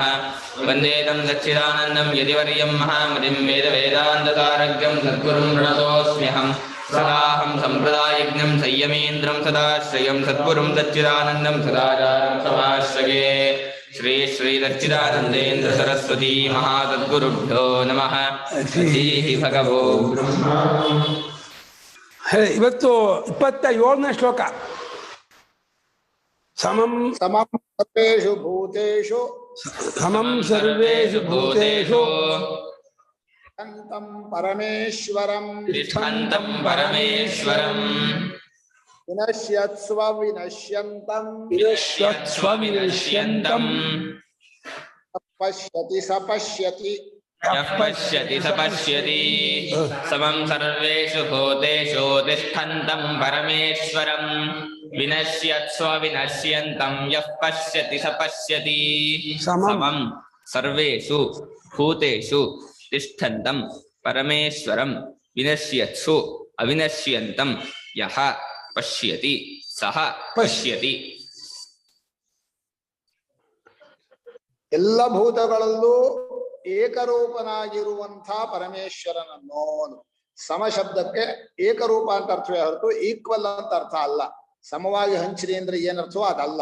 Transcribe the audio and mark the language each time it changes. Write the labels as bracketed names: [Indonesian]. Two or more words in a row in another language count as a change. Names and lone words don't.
[Sanskrit] वन्दे तं सच्चिदानन्दं यतिवर्यं महामतिं वेदवेदान्तसारज्ञं सद्गुरुं प्रणतोऽस्म्यहम्। सदाहं सम्प्रदायज्ञं संयमेन्द्रं सदाश्रयं सद्गुरुं सच्चिदानन्दं सदाचारं समाश्रये। श्री श्री सच्चिदानन्देन्द्र सरस्वती महासद्गुरुभ्यो नमः। ಶ್ರೀ ಭಗವೋ ಬ್ರಹ್ಮ. [Kannada] ಇವತ್ತು 27ನೇ ಶ್ಲೋಕ. [Sanskrit] ಸಮಂ ಸರ್ವೇಷು ಭೂತೇಷು ಸಮಂ ಸರ್ವೇಷು ಭೂತೇಷು ತಿಷ್ಠಂತಂ ಪರಮೇಶ್ವರಂ ತಿಷ್ಠಂತಂ ಪರಮೇಶ್ವರಂ ವಿನಶ್ಯತ್ಸ್ವ ವಿನಶ್ಯಂತಂ ವಿನಶ್ಯತ್ಸ್ವ ವಿನಶ್ಯಂತಂ ಪಶ್ಯತಿ ಸ ಪಶ್ಯತಿ ಯಃ ಪಶ್ಯತಿ ಸ ಪಶ್ಯತಿ ಸಮಂ ಸರ್ವೇಷು ಭೂತೇಷು ತಿಷ್ಠಂತಂ ಪರಮೇಶ್ವರಂ ವಿನಶ್ಯತ್ಸ್ವ ವಿನಶ್ಯಂತಂ ಯಃ ಪಶ್ಯತಿ ಸ ಪಶ್ಯತಿ. ಸಮಂ ಸರ್ವೇಷು ಭೂತೇಷು ತಿಷ್ಠಂತಂ ಪರಮೇಶ್ವರಂ ವಿನಶ್ಯತ್ಸು ಅವಿನಶ್ಯಂತಂ ಯಃ ಪಶ್ಯತಿ ಸಹ ಪಶ್ಯತಿ. [Kannada] ಎಲ್ಲ ಭೂತಗಳಲ್ಲೂ ಏಕರೂಪನಾಗಿರುವಂಥ ಪರಮೇಶ್ವರನನ್ನು. ಸಮಶಬ್ದಕ್ಕೆ ಏಕರೂಪ ಅಂತ ಅರ್ಥವೇ ಹೊರತು ಈಕ್ವಲ್ ಅಂತ ಅರ್ಥ ಅಲ್ಲ. ಸಮವಾಗಿ ಹಂಚಿರಿ ಅಂದ್ರೆ ಏನರ್ಥವೋ ಅದಲ್ಲ.